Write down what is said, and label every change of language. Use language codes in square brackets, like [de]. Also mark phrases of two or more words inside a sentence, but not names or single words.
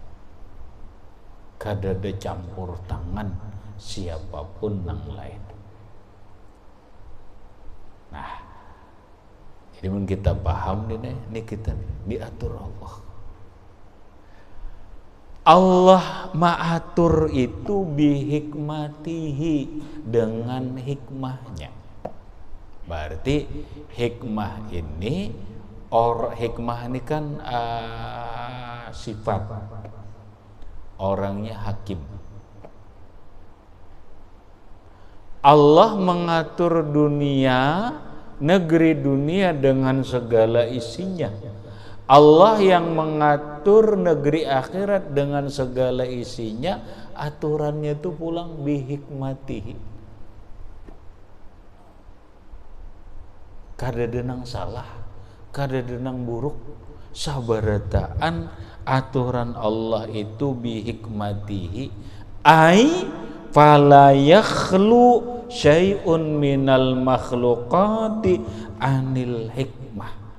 [bjn] Kada ada campur tangan siapapun nang lain. Nah, jadi mun kita paham ini kita diatur Allah. Allah ma'atur itu bihikmatihi, [id] dengan hikmahnya. Berarti hikmah ini hikmah ini kan sifat orangnya hakim. Allah mengatur dunia, negeri dunia dengan segala isinya. [bjn] Allah yang mengatur negeri akhirat dengan segala isinya, aturannya itu pulang bihikmatihi. Kada denang salah, kada denang buruk, sabarataan aturan Allah itu bihikmatihi, [ar] أي فلا يخلو شيء من المخلوقات عن الحكمة.